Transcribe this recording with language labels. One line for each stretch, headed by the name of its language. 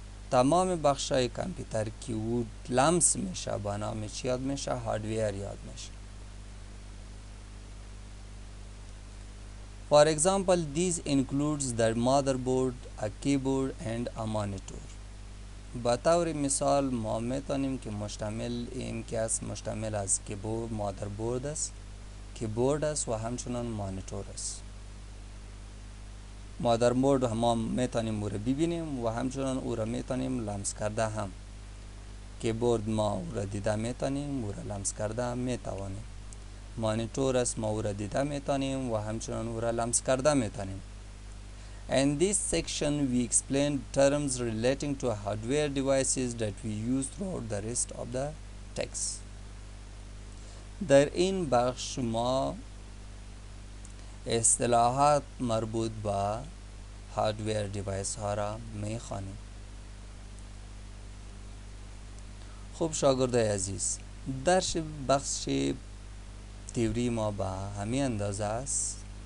Persian: تمام بخشای کامپیوتر که او لمس میشه با نام چی یاد میشه؟ هاردویر یاد میشه.
English: For example, these includes the motherboard, a keyboard and a monitor.
Persian: با طور مثال ما میتونیم که مشتمل از کیبورد، مادربرد است، کیبورد است و همچنان مانیتور است. مادربرد ما میتونیم او را ببینیم و همچنان او را میتونیم لمس کرده هم. کیبورد ما او را دیده میتونیم، او را لمس کرده هم میتوانیم. مانیتور است، ما او را دیده میتونیم و همچنان او را لمس کرده میتونیم.
English: In this section, we explain terms relating to hardware devices that we use throughout the rest of the text.
Persian: در این بخش ما اصطلاحات مربوط به هاردویر دیوایس ها را میخوانیم. خوب شاگردای عزیز، درس بخش تئوری ما به همین اندازه است.